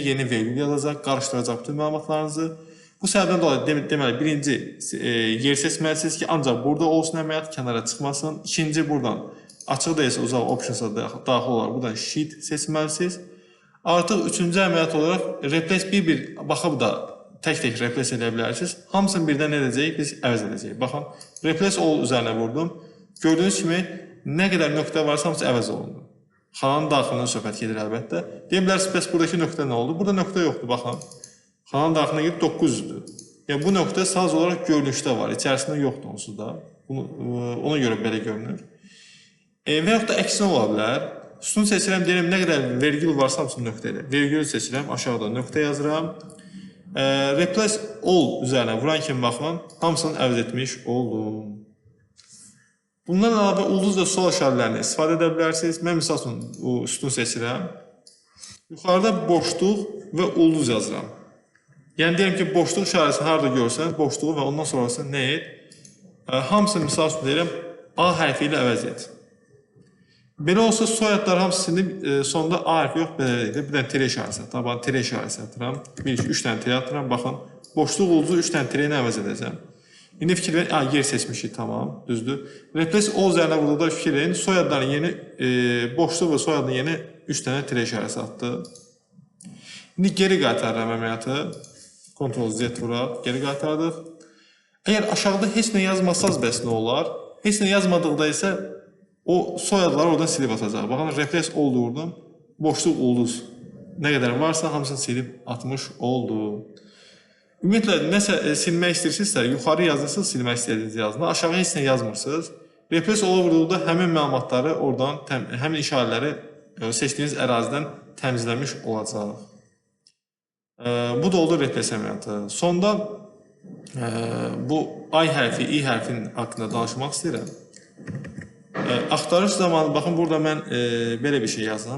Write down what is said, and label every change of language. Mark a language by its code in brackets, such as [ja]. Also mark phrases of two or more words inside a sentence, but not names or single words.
[az] Yeni vergül yazacaq, qarışdıracaq bütün məlumatlarınızı. Bu səbəbdən dolayı deməli, birinci yer seçməlisiniz ki, ancaq burada olsun əməliyyat, kənara çıxmasın. İkinci, buradan açıq deyilsə, uzaq optionsa daxil olaraq buradan sheet seçməlisiniz. Artıq üçüncü əməliyyat olaraq replace bir baxıb da tək-tək replace edə bilərsiniz. Hamısını birdən nə edəcəyik? Biz əvəz edəcəyik. Baxın, [en] replace all [az] üzərinə vurdum. Gördüyünüz kimi, nə qədər nöqtə varsa, hamısı əvəz olundu. Xananın daxilindən söhbət gedir əlbəttə. Deyə bilərsiniz, bəs buradakı nöqtə nə oldu? Burada nöqtə yoxdur, baxın. Xananın daxilinə gedib 900-dür. Yəni, bu nöqtə sadəcə olaraq görünüşdə var, içərisində yoxdur onsuz da. Ona görə belə görünür. Və yaxud da əksinə ola bilər. Sütun seçirəm, deyirəm, nə qədər vergül varsa, hamısını nöqtə edir. Vergül seçirəm, aşağıda nöqtə yazıram. [en] Replace all [az] üzərinə vuran kimi baxın, hamısını əvəz etmiş oldum. Bundan əlavə ulduz və sol işarələrini istifadə edə bilərsiniz. Mən misal üçün sütun seçirəm. Yuxarıda boşluq və ulduz yazıram. Yəni deyirəm ki, boşluq işarəsini harada görsən, boşluğu və ondan sonrası nə et? Hamısını misal üçün deyirəm, A hərfi ilə əvəz et. Belə olsa soyadlar hamısı silinib, sonunda A hərfi yox, belə deyil. Bir dənə tere işarəsi atıram, tere işarəsi atıram. 1-2-3 dənə tere atıram, baxın. Boşluq ulduzu 3 dənə tere ilə əvəz edəcəm. İndi fikir verin, yer seçmişik, tamam, düzdür. [en] Replace all [az] üzərinə burada da fikir verin, soyadların yeni, boşluq və soyadın yeni 3 dənə tere işarəsi atdı. İndi geri qaytarıram əməliyyatı. Ctrl-Z vuraq, geri qaytardıq. Əgər aşağıda heç nə yazmasaz bəs nə olar? Heç nə yazmadıqda isə o soyadları oradan silib atacaq. Baxın, [en] replace all [az] vurdum, boşluq ulduz. Nə qədər varsa hamısını silib atmış oldu. Ümumiyyətlə, nəsə silmək istəyirsinizsə, yuxarı yazırsınız, silmək istədiyiniz yazını, aşağı heç nə yazmırsınız. [en] Replace all [az] vurduqda həmin məlumatları oradan, həmin işarələri seçdiyiniz ərazidən təmizləmiş olacaq. Bu da olur replace əməliyyatı. Sonda bu I hərfi, I hərfinin haqqında danışmaq istəyirəm. Axtarış zamanı, baxın, burada mən belə bir şey yazdım.